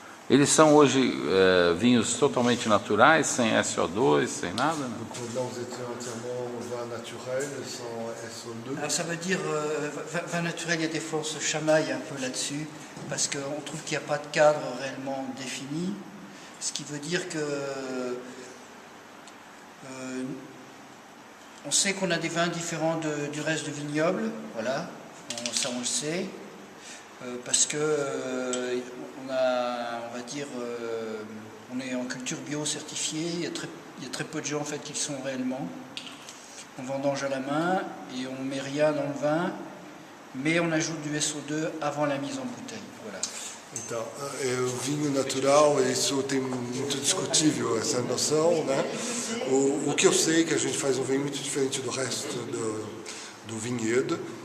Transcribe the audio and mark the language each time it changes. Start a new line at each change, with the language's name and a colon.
Portuguese: Eles são hoje vinhos totalmente naturais, sem SO2, sem nada? Né?
French: Donc là, vous étiez entièrement vin naturel, sans SO2. Alors ça veut dire, vin naturel, il y a des fois on se chamaille un peu là-dessus, parce qu'on trouve qu'il n'y a pas de cadre réellement défini, ce qui veut dire que on sait qu'on a des vins différents du reste du vignoble, voilà, ça on le sait, parce que on va dire, on est en culture bio certifiée, il y a très peu de gens en fait qui le sont réellement. On vendange à la main et on met rien dans le vin, mais on ajoute du SO2 avant la mise en bouteille, voilà.
Portuguese: Então, o vinho natural, isso tem muito discutível, essa noção, né? O que eu sei é que a gente faz um vinho muito diferente do resto do vinhedo.